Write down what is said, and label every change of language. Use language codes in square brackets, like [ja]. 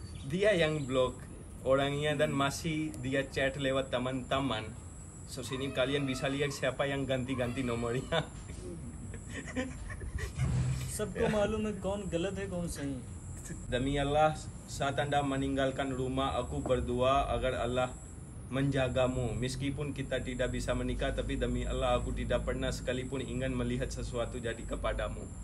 [id] Dia yang blog orangnya dan masih dia chat lewat teman-teman. So sini kalian bisa lihat siapa yang ganti-ganti nomornya. [hi] सबको मालूम है कौन गलत है कौन सही है। [id] Demi Allah, saat Anda meninggalkan rumah, aku berdoa agar Allah menjagamu. Meskipun kita tidak bisa menikah, tapi demi Allah aku tidak pernah sekalipun ingin melihat sesuatu jadi kepadamu.